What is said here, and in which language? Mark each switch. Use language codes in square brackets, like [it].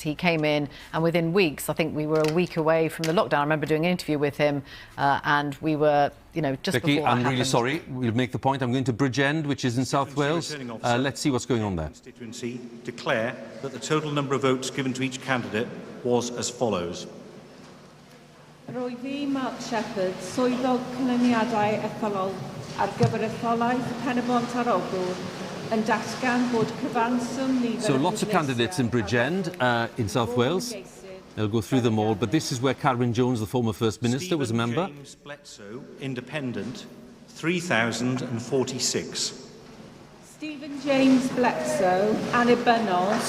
[en] He came in, and within weeks, I think we were a week away from the lockdown. I remember doing an interview with him, and we were, just Vicky, before I'm that really sorry. We'll make the point. I'm going to Bridgend, which is in South Wales. Let's see what's going on there. Constituency declare that the total number of votes given to each candidate was as follows. [cy] Roedd fi, Mark Shepherd, swyddog canlyniadau etholol ar gyfer etholaeth Pen-y-bont ar Ogwr yn datgan bod cyfanswm nifer... [en] So lots of candidates in Bridgend, in South Wales. They'll go through them all, but this is where Carwyn Jones, the former First Minister, was a member. James Bledsoe, Independent, 3,046. [cy] Stephen James Bledsoe, Annibynnol.